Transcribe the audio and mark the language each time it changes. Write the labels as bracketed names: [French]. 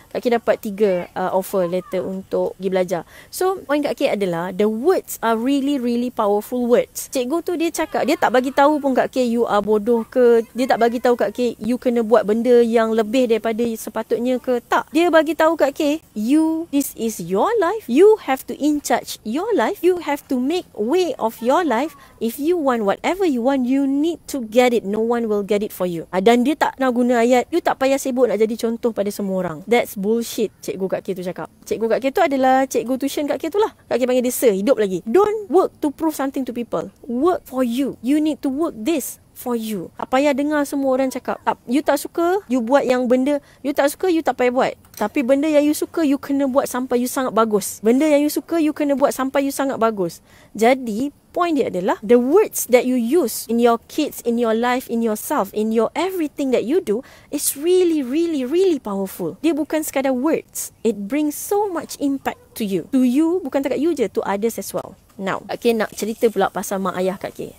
[Malay] Kak K dapat 3 offer letter untuk pergi belajar. [English] So point Kak K [Malay] adalah, [English] the words are really powerful words. [Malay] Cikgu tu dia cakap, dia tak bagi tahu pun Kak K [English] you are [Malay] bodoh ke, dia tak bagi tahu Kak K you kena buat benda yang lebih daripada sepatutnya ke, tak. Dia bagi tahu Kak K, [English] this is your life, you have to in charge your life, you have to make way of your life. If you want whatever you want, you need to get it. No one will get it for you. [Malay] Dan dia tak nak guna ayat, you tak payah sibuk nak jadi contoh pada semua orang. [English] That's bullshit, [Malay] cikgu Kak K tu cakap. Cikgu Kak K tu adalah cikgu tuition Kak K tu lah. Kak K panggil dia sir, hidup lagi. [English] Don't work to prove something to people. Work for you. You need to work this for you. [Malay] Tak payah dengar semua orang cakap. You tak suka, you buat yang benda. You tak suka, you tak payah buat. Tapi benda yang you suka, you kena buat sampai you sangat bagus. Benda yang you suka, you kena buat sampai you sangat bagus. Jadi, point dia adalah [English] the words that you use in your kids, in your life, in yourself, in your everything that you do is really, really, really powerful. [Malay] Dia bukan sekadar [English] words. It brings so much impact to you. To you, [Malay] bukan takat you je, [English] to others as well. Now, [Malay] Kak K nak cerita pula pasal mak ayah Kak K.